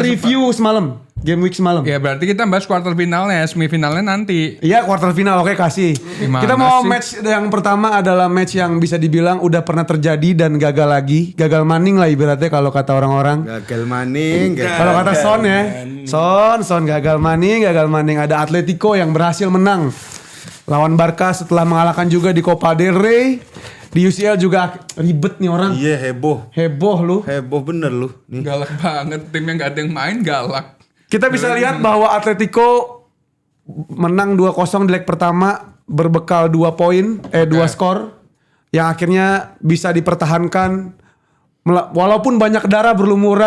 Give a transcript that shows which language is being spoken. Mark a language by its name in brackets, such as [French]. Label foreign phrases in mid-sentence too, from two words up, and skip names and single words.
[Indonesian] review semalam. [English] Game week [Indonesian] semalam. Ya berarti kita bahas [English] quarter finalnya, [Indonesian] semifinalnya nanti. Iya [English] quarter final, [Indonesian] oke kasih. Gimana Kita mau sih? match yang pertama adalah match yang bisa dibilang udah pernah terjadi dan gagal lagi. [Javanese] Gagal maning [Indonesian] lah ibaratnya kalau kata orang-orang. [Javanese] Gagal maning. [Indonesian] Kalau kata Son ya. Son [Javanese] gagal maning. [Indonesian] Ada Atletico yang berhasil menang lawan Barca setelah mengalahkan juga di Copa del Rey. Di UCL juga ribet nih orang. Iya heboh. Heboh lu. Heboh bener lu. Nih. Galak banget, tim yang gak ada yang main galak. Kita bisa lihat bahwa Atletico menang 2-0 di leg pertama berbekal 2 poin, 2 skor yang akhirnya bisa dipertahankan walaupun banyak darah berlumuran.